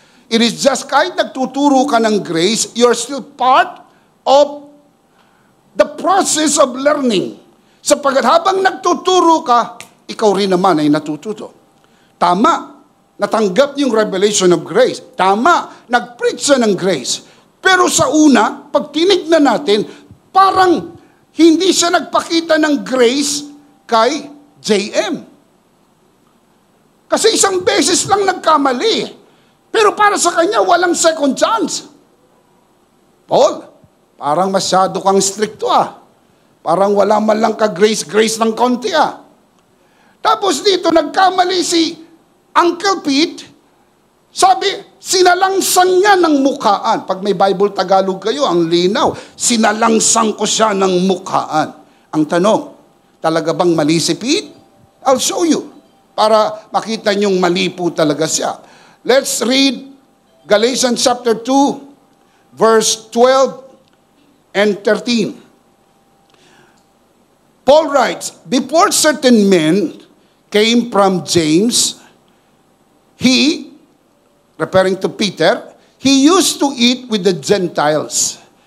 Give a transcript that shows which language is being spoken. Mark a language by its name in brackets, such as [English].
[English] It is just [Filipino] kahit nagtuturo ka ng [English] grace, you're still part of process of learning. [Filipino] Sapagkat habang nagtuturo ka, ikaw rin naman ay natututo. Tama, natanggap yung [English] revelation of grace. [Filipino] Tama, nag-preach siya ng grace. Pero sa una, pag tinignan natin, parang hindi siya nagpakita ng grace kay JM. Kasi isang beses lang nagkamali. Pero para sa kanya, walang second chance. Paul, parang masyado kang stricto Parang wala man lang ka-grace ng konti Tapos dito, nagkamali si Uncle Pete. Sabi, sinalangsan niya ng mukhaan. Pag may Bible Tagalog kayo, ang linaw. Sinalangsan ko siya ng mukhaan. Ang tanong, talaga bang mali si Pete? [English] I'll show you. [Filipino] Para makita niyong mali po talaga siya. [English] Let's read Galatians chapter 2, verse 12 and 13. Paul writes, before certain men came from James, he, referring to Peter, he used to eat with the Gentiles.